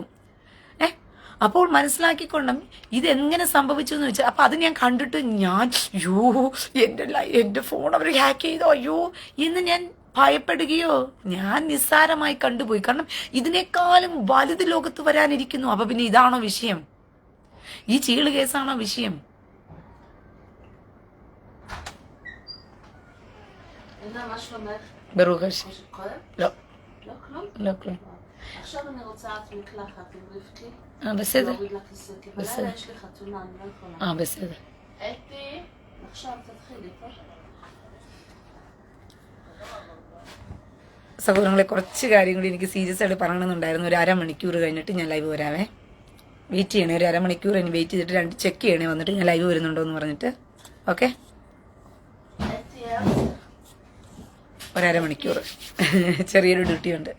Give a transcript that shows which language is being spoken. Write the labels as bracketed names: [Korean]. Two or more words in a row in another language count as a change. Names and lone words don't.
[Malayalam] അപ്പോൾ മനസ്സിലാക്കിക്കൊണ്ടും ഇതെങ്ങനെ സംഭവിച്ചു എന്ന് വെച്ചാൽ, അപ്പൊ അത് ഞാൻ കണ്ടിട്ട് ഞാൻ എൻ്റെ ഫോൺ അവർ ഹാക്ക് ചെയ്തോ എന്ന് ഞാൻ ഭയപ്പെടുകയോ ഞാൻ നിസ്സാരമായി കണ്ടുപോയി. കാരണം ഇതിനേക്കാളും വലുത് ലോകത്ത് വരാനിരിക്കുന്നു. അപ്പൊ പിന്നെ ഇതാണോ വിഷയം? ഈ ചീള് കേസാണോ വിഷയം? [Hebrew] ברוך השם. לא. לא כלום. עכשיו אני רוצה את מקלחת עם רבקי. בסדר. להוריד לך כיסא, כי בלילה יש לי חתונה, אני לא יכולה. בסדר. אתי, עכשיו תתחילי פה. [Malayalam] സഹോദരങ്ങളെ, കുറച്ച് കാര്യം കൂടി എനിക്ക് സീരിയസ് ആയിട്ട് പറയണമെന്നുണ്ടായിരുന്നു. ഒരു 1/2 മണിക്കൂർ കഴിഞ്ഞിട്ട് ഞാൻ ലൈവ് വരാവേ. വെയിറ്റ് ചെയ്യണേ, ഒരു 1/2 മണിക്കൂർ ഇനി വെയിറ്റ് ചെയ്തിട്ട് ചെക്ക് ചെയ്യണേ, വന്നിട്ട് ഞാൻ ലൈവ് വരുന്നുണ്ടോ എന്ന് പറഞ്ഞിട്ട്. ഓക്കെ, 1/2 മണിക്കൂർ ചെറിയൊരു ഡ്യൂട്ടി ഉണ്ട്.